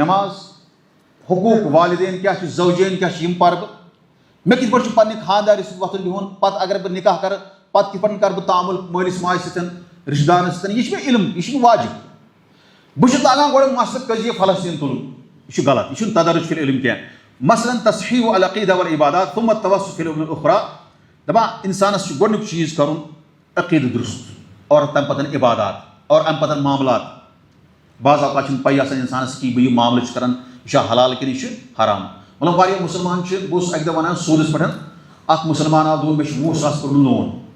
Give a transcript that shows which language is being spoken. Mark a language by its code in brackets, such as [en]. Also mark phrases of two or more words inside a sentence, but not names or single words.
[ks] نٮ۪ماز حقوٗق والدین کیٛاہ چھِ زوجین کیٛاہ چھِ یِم پَرٕ بہٕ مےٚ کِتھ پٲٹھۍ چھُ پننہِ خانٛدارِ سۭتۍ وۄتھُن بِہُن پَتہٕ اگر بہٕ نِکاح کَرٕ پَتہٕ کِتھ پٲٹھۍ کَرٕ بہٕ تعامُل مٲلِس ماجہِ سۭتۍ رِشتہٕ دارَن سۭتۍ یہِ چھُ مےٚ علم یہِ چھُ مےٚ واجِب بہٕ چھُس لاگان گۄڈٕ مسلہٕ قضیہ فلسطیٖن تُلُن یہِ چھُ غلط یہِ چھُنہٕ [ar] تدرج فی العلم [ks] کینٛہہ مثلاً [ar] تصحیح العقیدہ والعبادات ثم التوسط فی الامور الاخرى [ks] دَپان اِنسانَس چھُ گۄڈنیُک چیٖز کَرُن عقیدٕ درُست اور تَمہِ پَتہٕ عبادات اور اَمہِ پَتہٕ معاملات بعض اوقات چھُنہٕ پَیی آسان اِنسانَس کہِ بہٕ یہِ معاملہٕ چھُس کَران یہِ چھا حلال کِنہٕ یہِ چھُ حرام مطلب واریاہ مُسلمان چھِ بہٕ اوسُس اَکہِ دۄہ وَنان سوٗدَس پٮ۪ٹھ اکھ مُسلمان آو دوٚپُن مےٚ چھُ 20,000 کوٚرمُت لون